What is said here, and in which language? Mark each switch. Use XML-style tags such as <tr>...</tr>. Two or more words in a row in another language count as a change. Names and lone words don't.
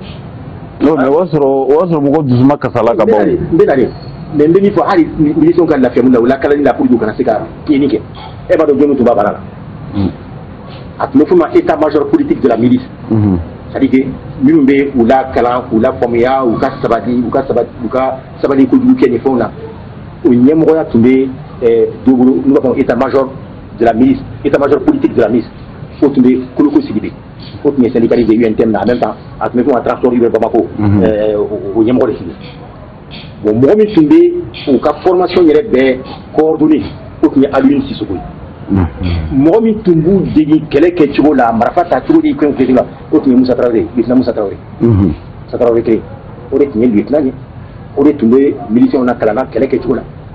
<fr>non mais</fr> <bm>o y'a sɔrɔ mɔgɔ dusuma kasala ka bɔ. n bɛ nalen mais n bɛ min fɔ hali milicien ka lafiya mun na o lakalali la pour que u kana se ka tiɲɛni kɛ e b'a dɔn jɔnni tun b'a baara la a tun bɛ fɔ ma</bm> <fr>état major politique de la milice. c'est-à-dire que</fr> <bm>minnu bɛ u la kalan k'u la faamuya u ka sabali kojugu kɛ nin fɛnw na o ɲɛmɔgɔya tun bɛ dɔ bolo n'u b'a fɔ</bm> <fr>état major de la milice état major politique de la milice</fr> <bm>o tun bɛ Koloko Sidibe o tun ye syndicaliste de UNTM na</bm> <fr>en même temps</fr> <bm>a tun bɛ fɔ ka</bm> <fr>transport urbain</fr> <bm>Bamako o ɲɛmɔgɔ de sigi bon mɔgɔ min tun bɛ u ka formation yɛrɛ bɛɛ coordonné o tun ye Alioune Sissoko ye. mɔgɔ min tun b'u degi kɛlɛ kɛcogo la marifa ta cogo di fɛn kelen la o tun ye Musa Traoré lieutenant Musa Traoré Musa Traoré kelen o de tun ye lieutenant ye o de tun bɛ miliciens na kalan na kɛlɛ kɛcogo la.</bm>